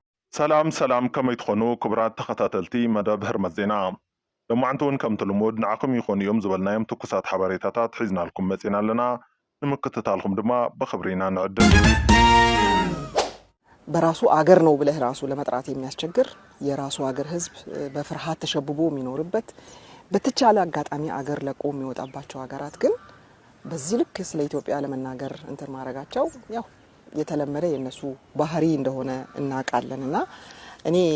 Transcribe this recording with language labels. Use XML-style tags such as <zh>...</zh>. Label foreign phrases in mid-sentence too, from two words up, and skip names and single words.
<ti>ሰላም ከመይ ትኾኑ ክቡራት ተኸታተልቲ መደብ ህርመት ዜና ለማዓንተውን ከም ትልሙድ ንዓኹም ይኾኑ እዮም ዝበልናዮም ትኩሳት ሓበሬታታት ሒዝናልኩም መፂና ኣለና ንምክትታልኩም ድማ በኽብሪና ንዕድም</ti> <am>በራሱ አገር ነው ብለህ ራሱ ለመጥራት የሚያስቸግር የራሱ አገር ህዝብ በፍርሃት ተሸብቦ የሚኖርበት በተቻለ አጋጣሚ አገር ለቆ የሚወጣባቸው ሀገራት ግን በዚህ ልክ ስለ ኢትዮጵያ ለመናገር እንትን ማድረጋቸው ያው የተለመደ የነሱ ባህሪ እንደሆነ እናቃለንና እኔ</am>